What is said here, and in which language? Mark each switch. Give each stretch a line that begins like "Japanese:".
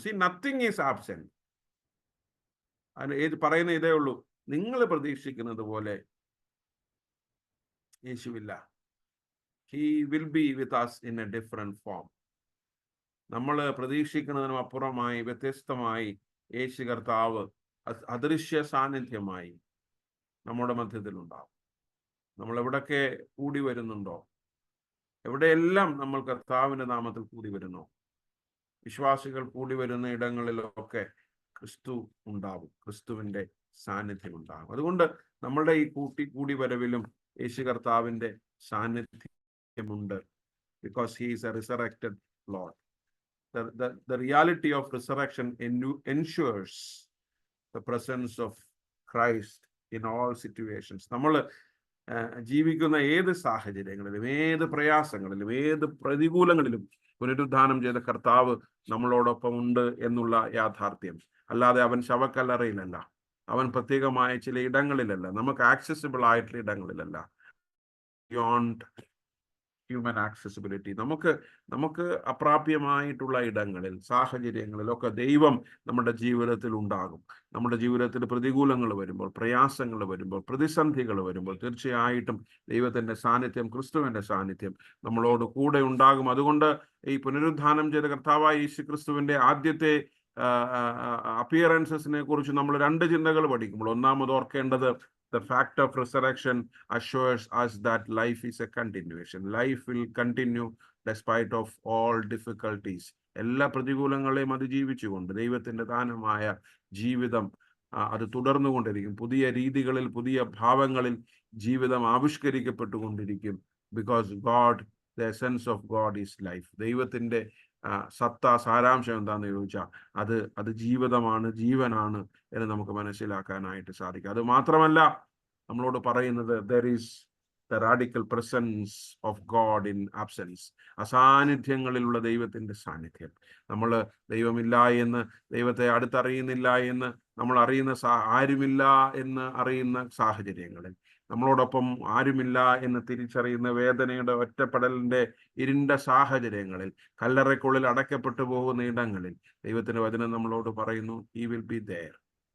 English: See, nothing is absent.
Malayalam: പറയുന്ന ഇതേ ഉള്ളൂ, നിങ്ങൾ പ്രതീക്ഷിക്കുന്നത് പോലെ യേശുവില്ല.
English: He will be with us in a different form.
Malayalam: നമ്മൾ പ്രതീക്ഷിക്കുന്നതിനും അപ്പുറമായി, വ്യത്യസ്തമായി യേശു കർത്താവ് അദൃശ്യ സാന്നിധ്യമായി നമ്മുടെ മധ്യത്തിലുണ്ടാവും. നമ്മൾ എവിടൊക്കെ കൂടി വരുന്നുണ്ടോ, എവിടെയെല്ലാം നമ്മൾ കർത്താവിന്റെ നാമത്തിൽ കൂടി വരുന്നു, വിശ്വാസികൾ കൂടി വരുന്ന ഇടങ്ങളിലൊക്കെ ക്രിസ്തു ഉണ്ടാവും, ക്രിസ്തുവിന്റെ സാന്നിധ്യം ഉണ്ടാകും. അതുകൊണ്ട് നമ്മളുടെ ഈ കൂടി വരവിലും യേശു കർത്താവിന്റെ സാന്നിധ്യമുണ്ട്.
English: Because he is a resurrected Lord. The reality of resurrection ensures the presence of Christ in all situations.
Malayalam: നമ്മൾ ജീവിക്കുന്ന ഏത് സാഹചര്യങ്ങളിലും, ഏത് പ്രയാസങ്ങളിലും, ഏത് പ്രതികൂലങ്ങളിലും പുനരുദ്ധാനം ചെയ്ത കർത്താവ് നമ്മളോടൊപ്പം ഉണ്ട് എന്നുള്ള യാഥാർത്ഥ്യം. അല്ലാതെ അവൻ ശവക്കല്ലറയിലല്ല, അവൻ പ്രത്യേകമായ ചില ഇടങ്ങളിലല്ല, നമുക്ക് ആക്സസിബിൾ ആയിട്ടുള്ള ഇടങ്ങളിലല്ല.
English: beyond human accessibility,
Malayalam: നമുക്ക് അപ്രാപ്യമായിട്ടുള്ള ഇടങ്ങളിൽ, സാഹചര്യങ്ങളിലൊക്കെ ദൈവം നമ്മുടെ ജീവിതത്തിൽ ഉണ്ടാകും. നമ്മുടെ ജീവിതത്തിൽ പ്രതികൂലങ്ങൾ വരുമ്പോൾ, പ്രയാസങ്ങൾ വരുമ്പോൾ, പ്രതിസന്ധികൾ വരുമ്പോൾ തീർച്ചയായിട്ടും ദൈവത്തിന്റെ സാന്നിധ്യം, ക്രിസ്തുവിന്റെ സാന്നിധ്യം നമ്മളോട് കൂടെ ഉണ്ടാകും. അതുകൊണ്ട് ഈ പുനരുദ്ധാനം ചെയ്ത കർത്താവായ യേശു ക്രിസ്തുവിന്റെ ആദ്യത്തെ അപ്പിയറൻസസിനെ കുറിച്ച് നമ്മൾ രണ്ട് ചിന്തകൾ പഠിക്കുമ്പോൾ, ഒന്നാമത് ഓർക്കേണ്ടത്,
English: the fact of resurrection assures us that life is a continuation. Life will continue despite of all difficulties.
Malayalam: എല്ലാ പ്രതികൂലങ്ങളെയും അതിജീവിച്ചുകൊണ്ട് ദൈവത്തിന്റെ ദാനമായ ജീവിതം അത് തുടർന്നുകൊണ്ടിരിക്കും. പുതിയ രീതികളിൽ, പുതിയ ഭാവങ്ങളിൽ ജീവിതം ആവിഷ്കരിക്കപ്പെട്ടുകൊണ്ടിരിക്കും.
English: Because God, the essence of God is life.
Malayalam: ദൈവത്തിന്റെ സത്ത, സാരാംശം എന്താണെന്ന് ചോദിച്ചാൽ അത് ജീവിതമാണ്, ജീവനാണ് എന്ന് നമുക്ക് മനസ്സിലാക്കാനായിട്ട് സാധിക്കും. അത് മാത്രമല്ല നമ്മളോട് പറയുന്നത്,
English: there is the radical presence of God in absence.
Malayalam: അസാന്നിധ്യങ്ങളിലുള്ള ദൈവത്തിന്റെ സാന്നിധ്യം. നമ്മൾ ദൈവമില്ല എന്ന്, ദൈവത്തെ അടുത്തറിയുന്നില്ല എന്ന്, നമ്മൾ അറിയുന്ന ആരുമില്ല എന്ന് അറിയുന്ന സാഹചര്യങ്ങളിൽ, നമ്മളോടൊപ്പം ആരുമില്ല എന്ന് തിരിച്ചറിയുന്ന വേദനയുടെ ഒറ്റപ്പെടലിന്റെ ഇരുണ്ട സാഹചര്യങ്ങളിൽ, കല്ലറയ്ക്കുള്ളിൽ അടയ്ക്കപ്പെട്ടു പോകുന്ന ഇടങ്ങളിൽ ദൈവത്തിന്റെ വചനം നമ്മളോട് പറയുന്നു,
English: he will be there.